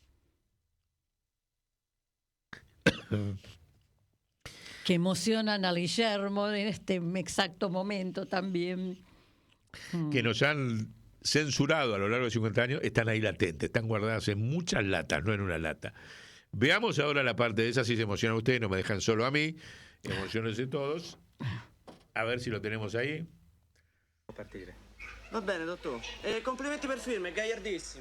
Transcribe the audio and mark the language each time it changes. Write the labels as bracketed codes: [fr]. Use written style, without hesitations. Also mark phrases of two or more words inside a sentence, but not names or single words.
[es] Que emocionan a Guillermo en este exacto momento también. Que nos han censurado a lo largo de 50 años, están ahí latentes, están guardadas en muchas latas, no en una lata. Veamos ahora la parte de esa, si se emocionan ustedes, no me dejan solo a mí, emocionense todos. A ver si lo tenemos ahí. [it] Partire. Va bene, dottor. Complimenti per il film, è gagliardissimo.